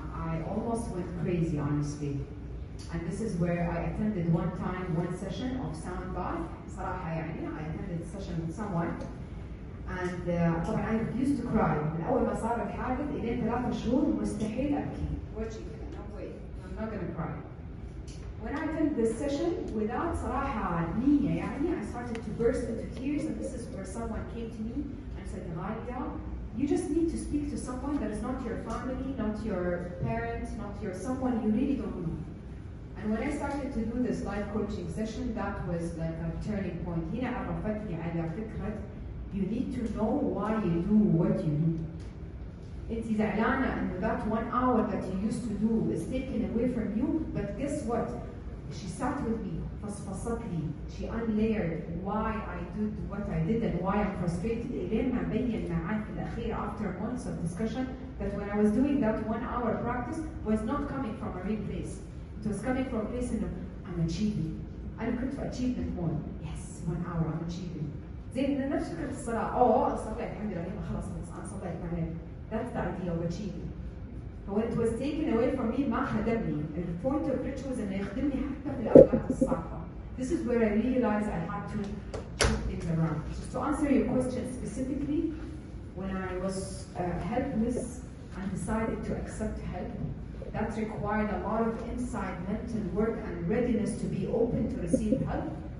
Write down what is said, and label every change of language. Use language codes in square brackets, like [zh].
[en] I almost went crazy, honestly. And this is where I attended one session of sound bath. [ar] صراحة يعني [en] I attended a session with someone. And [ar] طبعا [en] I used to cry. [ar] من أول ما صار الحادث إلين 3 شهور مستحيل أبكي. وجهي كذا [en] no way. I'm not gonna cry. When I attended this session, without [ar] صراحة نية يعني, [en] I started to burst into tears, and this is where someone came to me and said, Ghalia, you just need to speak to someone that is not your family, not your parent, not your someone you really don't know. And when I started to do this life coaching session, that was like a turning point. [ar] هنا عرفتني على فكرة [en] you need to know why you do what you do. [ar] انت زعلانة انه [en] that 1 hour that you used to do is taken away from you, but guess what? She sat with me, [ar] فصفصت لي, [en] she unlayered why I did what I did and why I'm frustrated. [ar] إلين ما بين معاه في الأخير [en] after months of discussion that when I was doing that 1 hour practice was not coming from a real place. It was coming from a place in I'm achieving. [ar] أنا كنت في [en] achievement mode. Yes, 1 hour I'm achieving. [ar] زي إن نفس فكرة الصلاة. أنا صليت الحمد لله خلاص أنا صليت معاك. [en] That's the idea of achieving. But when it was taken away from me, [ar] ما خدمني. [en] The point of rituals [ar] إنه يخدمني حتى في الأوقات الصعبة. [en] this is where I realized I had to change things around. So to answer your question specifically, when I was helpless and decided to accept help, that required a lot of inside mental work and readiness to be open to receive help.